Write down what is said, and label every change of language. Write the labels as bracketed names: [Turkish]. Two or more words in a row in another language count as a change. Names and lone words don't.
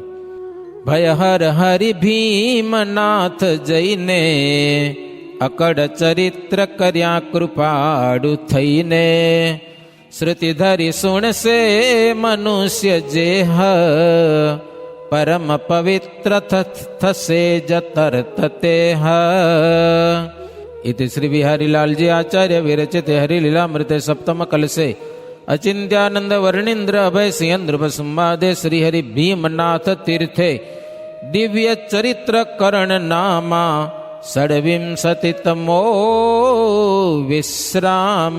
[Gujarati] ભય હર હરિ ભીમનાથ જઈને અકડ ચરિત્ર કર્યા કૃપાળુ થઈને. શ્રુતિ ધરી સુણસે મનુષ્ય જેહ પરમ પવિત્ર થશે જતર્ત તેહ. [Sanskrit] इति श्री बिहारीलालजी आचार्य विरचित हरिलीलामृत सप्तम कलसे अचिंत्यानंद वर्णिंद्र अभय सिंह सुम्मादे श्री हरि भीमनाथ तीर्थे दिव्य चरित्र कर्ण नामा षड्विंशतितमो विश्राम.